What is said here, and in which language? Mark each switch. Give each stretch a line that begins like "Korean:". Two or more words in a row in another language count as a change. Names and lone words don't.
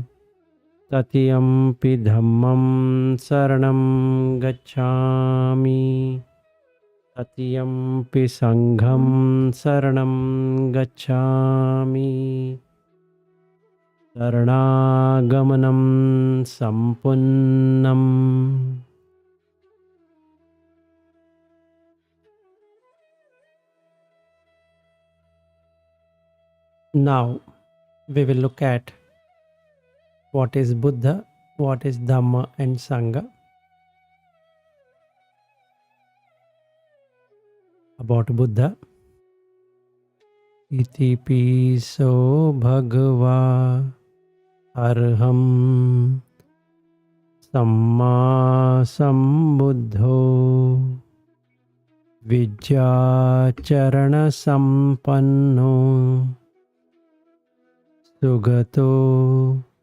Pali: Tatiyampi dhammam saranam gacchami. Tatiyampi sangham saranam gacchami. Saranaгаmanam sampunnam.
English: Now we will look at what is Buddha, what is Dhamma and Sangha. About Buddha.
Pali: Iti piso bhagava arham samma sambuddho vijjacharana sampanno sugato